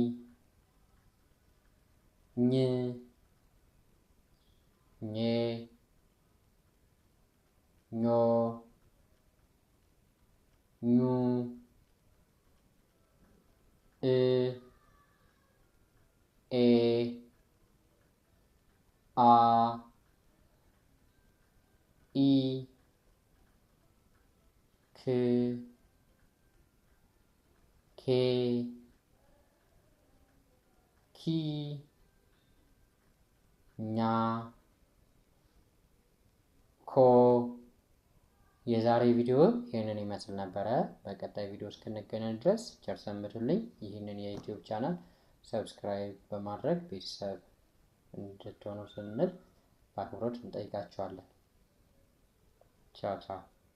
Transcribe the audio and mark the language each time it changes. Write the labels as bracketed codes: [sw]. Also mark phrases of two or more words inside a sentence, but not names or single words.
[am] ኝ ኜ ኞ ኙ እ ኤ አ ኢ ክ ኬ ኪ ኛ ኮ የዛሬ ቪዲዮ ይህንን ይመስል ነበረ። በቀጣይ ቪዲዮ እስክንገናኝ ድረስ ቸር ሰንብቱልኝ። ይህንን የዩቲዩብ ቻናል ሰብስክራይብ በማድረግ ቤተሰብ እንድትሆኑ ስንል በአክብሮት እንጠይቃችኋለን። ቻው ቻው።